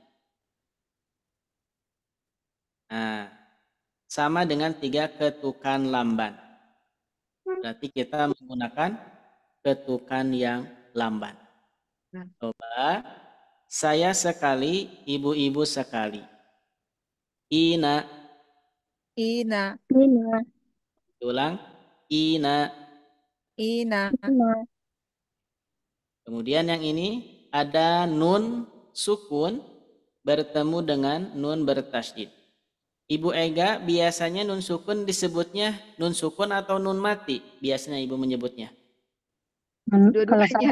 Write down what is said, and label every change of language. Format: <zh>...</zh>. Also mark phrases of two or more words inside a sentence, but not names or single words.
<id>Nah, sama dengan 3 ketukan lamban. Berarti kita menggunakan ketukan yang lamban. Coba, saya sekali, ibu-ibu sekali. Ina. Ina, Ina. Ulang. Ina. ina, Ina. Kemudian yang ini ada</id> <ar>nun sukun</ar> <id>bertemu dengan nun bertasydid. Ibu Ega biasanya</id> <ar>nun sukun</ar> <id>disebutnya</id> <ar>nun sukun</ar> <id>atau nun mati? Biasanya ibu menyebutnya. Kalau saya</id>